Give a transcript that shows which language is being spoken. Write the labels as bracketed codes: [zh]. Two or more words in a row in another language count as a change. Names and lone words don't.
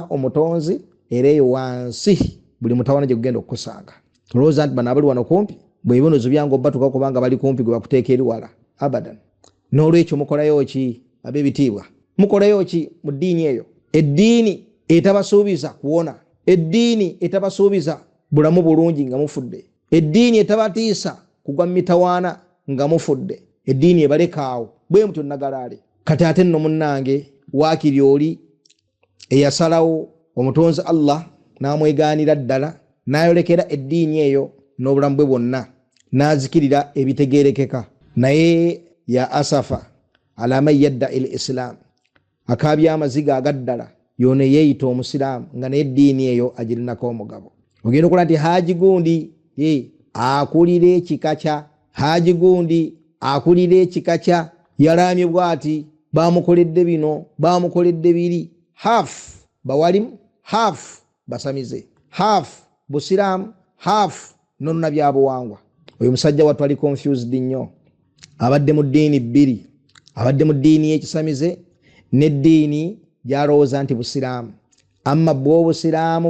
[lg] omutonzi era eyo wansi buli mutawana gye gugenda okukusanga olowooza nti bano abali wano kumpi bwebibonezo byange obbatuka kubanga bali kumpi gwe bakuteeka eri wala abadan n'olwekyo mukolayo ki ab'ebitiibwa mukolayo ki mu ddiini eyo eddiini etabasuubiza kuwona eddiini etabasuubiza bulamu bulungi nga mufudde eddiini etabatiisa kugwa mu mitawaana nga mufudde eddiini ebalekaawo bwe mutyo nagalaale kati ate nno munnange waakiri oli eyasalawo omutonzi Allah n'amwegaanira ddala n'ayolekera eddiini eyo n'obulamu bwe bwonna n'azikirira ebitegeerekeka naye [ar] يا أسفا على من يدعي الإسلام [lg] akaabya amaziga agaddala yone yeeyita omusiraamu nga naye eddiini eyo agirinako omugabo ogenda okola nti Haji Gundi akulira ekika kya Haji Gundi akulira ekika kya yalaamye bw'ati bamukoledde bino bamukoledde biri half bawalimu half basamize half busiraamu half nonna byabuwangwa oyo musajja wattu ali confused nnyo abadde mu ddiini bbiri abadde mu ddiini y'ekisamize n'eddiini gyalowooza nti busiraamu amma bw'obusiraamu